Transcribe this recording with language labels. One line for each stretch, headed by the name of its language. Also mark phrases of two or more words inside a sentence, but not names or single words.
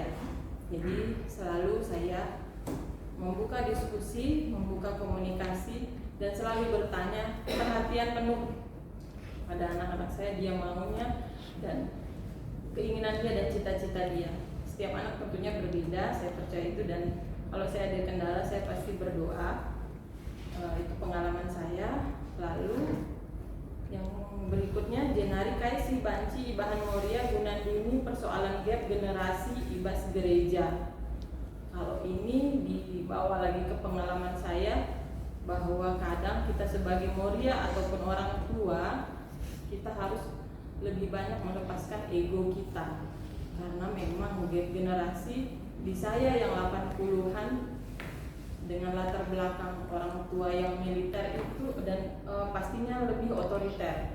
Indonesian: Jadi selalu saya membuka diskusi, membuka komunikasi, dan selalu bertanya, perhatian penuh pada anak-anak saya, dia maunya dan keinginan dia dan cita-cita dia. Setiap anak tentunya berbeda, saya percaya itu, dan kalau saya ada kendala saya pasti berdoa. Itu pengalaman saya. Lalu yang berikutnya,
Batak Karo: Jenari Kaisi Banci Ibahan Moria Gunandini persoalan gap generasi ibas gereja.
Indonesian: Kalau ini dibawa lagi ke pengalaman saya, bahwa kadang kita sebagai Moria ataupun orang tua, kita harus lebih banyak melepaskan ego kita. Karena memang gap generasi di saya yang 80-an dengan latar belakang orang tua yang militer itu, dan pastinya lebih otoriter.